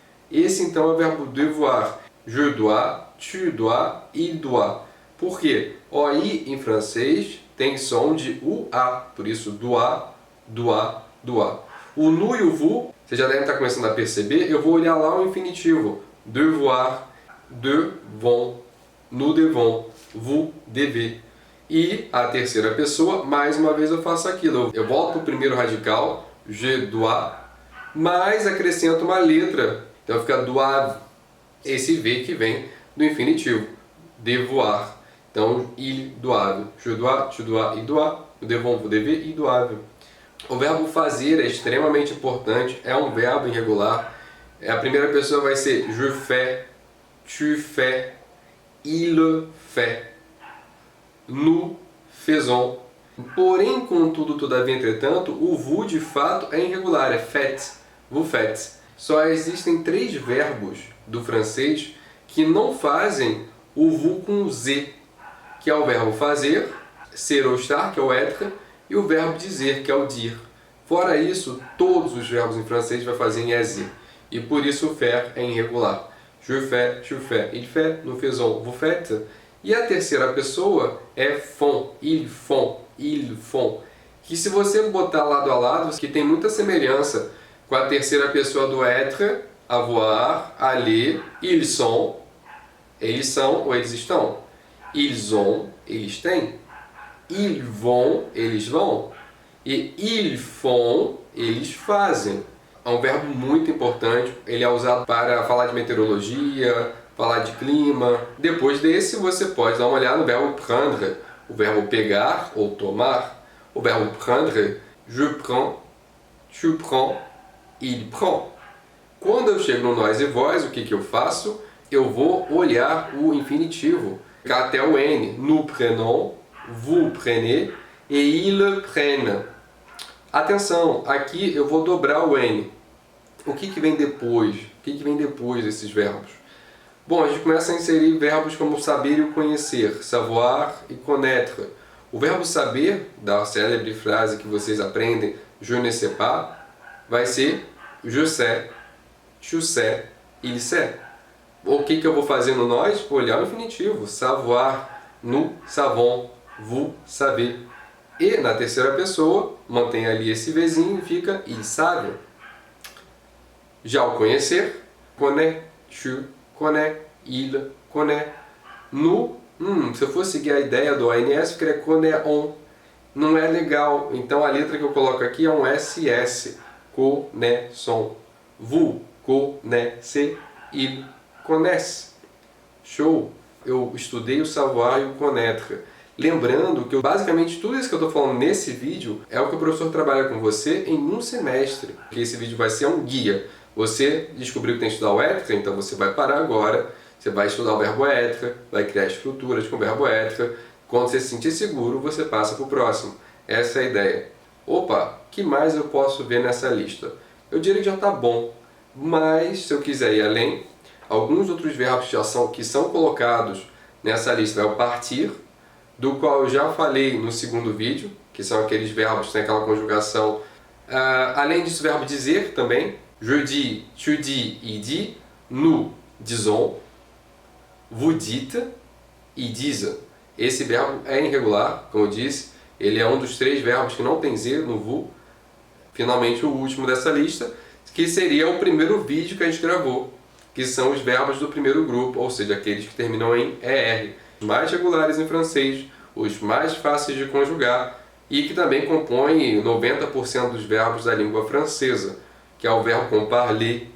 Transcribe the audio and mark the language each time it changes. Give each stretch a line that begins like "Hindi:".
Portuguese: Esse então é o verbo devoir.
French: Je dois, tu dois, il doit.
Portuguese: Por quê? O I em francês tem som de UA, por isso doit, doit, doit. O nu e o vous, você já deve estar começando a perceber, eu vou olhar lá o infinitivo.
French: Devoir, devons, nous devons, vous devez.
Portuguese: E a terceira pessoa, mais uma vez eu faço aquilo. Eu volto para o primeiro radical, je dois, mas acrescento uma letra. Então fica doivent, esse V que vem do infinitivo.
French: Devoir.
Portuguese: Então,
French: ils doivent. Je dois, tu dois, il doit. Nous devons, vous devez, ils doivent.
Portuguese: O verbo fazer é extremamente importante, é um verbo irregular. A primeira pessoa vai ser
French: je fais, tu fais, il fait, nous faisons.
Portuguese: Porém, contudo, todavia, entretanto, o vous de fato é irregular, é faites,
French: vous faites.
Portuguese: Só existem 3 verbos do francês que não fazem o vous com z, que é o verbo fazer, ser ou estar, que é o être, e o verbo dizer, que é o dire. Fora isso, todos os verbos em francês vai fazer em EZ. E por isso o faire é irregular.
French: Je fais, tu fais, il fait, nous faisons, vous faites.
Portuguese: E a terceira pessoa é font,
French: ils font.
Portuguese: Que se você botar lado a lado, que tem muita semelhança com a terceira pessoa do être, avoir, aller,
French: ils sont,
Portuguese: eles são ou eles estão.
French: Ils ont,
Portuguese: eles têm.
French: Ils vont,
Portuguese: eles vão. E
French: ils font,
Portuguese: eles fazem. É um verbo muito importante. Ele é usado para falar de meteorologia, falar de clima. Depois desse, você pode dar uma olhada no verbo prendre, o verbo pegar ou tomar. O verbo prendre,
French: je prends, tu prends, il prend.
Portuguese: Quando eu chego no nós e vós, o que eu faço? Eu vou olhar o infinitivo, até o N.
French: Nous prenons, vous prenez e ils prennent.
Portuguese: Atenção, aqui eu vou dobrar o N. O que vem depois? O que vem depois desses verbos? Bom, a gente começa a inserir verbos como saber e conhecer, savoir e connaître. O verbo saber, da célebre frase que vocês aprendem,
French: je ne sais pas,
Portuguese: vai ser
French: je sais, tu sais, il sait.
Portuguese: O que eu vou fazer no nós? Olhar o infinitivo.
French: Savoir, nous savons, vous savez.
Portuguese: E na terceira pessoa, mantém ali esse Vzinho e fica
French: il savent.
Portuguese: Já o conhecer,
French: connaît, tu connais, il connaît.
Portuguese: No, se eu for seguir a ideia do ANS, ficaria connaît on. Não é legal. Então a letra que eu coloco aqui é um SS.
French: Connaissons. Vous connaissez, il connaissent.
Portuguese: Show! Eu estudei o savoir e o connaître. Lembrando que basicamente tudo isso que eu estou falando nesse vídeo é o que o professor trabalha com você em um semestre. Porque esse vídeo vai ser um guia. Você descobriu que tem que estudar o ética, então você vai parar agora. Você vai estudar o verbo ética, vai criar estruturas com o verbo ética. Quando você se sentir seguro, você passa para o próximo. Essa é a ideia. Opa, o que mais eu posso ver nessa lista? Eu diria que já está bom. Mas, se eu quiser ir além, alguns outros verbos de ação que são colocados nessa lista é o partir, do qual eu já falei no segundo vídeo, que são aqueles verbos que têm aquela conjugação. Além disso, o verbo dizer também.
French: Je dis, tu dis, il dit, nous disons, vous dites, ils disent.
Portuguese: Esse verbo é irregular, como eu disse, ele é um dos 3 verbos que não tem Z no vous. Finalmente, o último dessa lista, que seria o primeiro vídeo que a gente gravou, que são os verbos do primeiro grupo, ou seja, aqueles que terminam em ER, os mais regulares em francês, os mais fáceis de conjugar e que também compõem 90% dos verbos da língua francesa, que é o verbo com parler.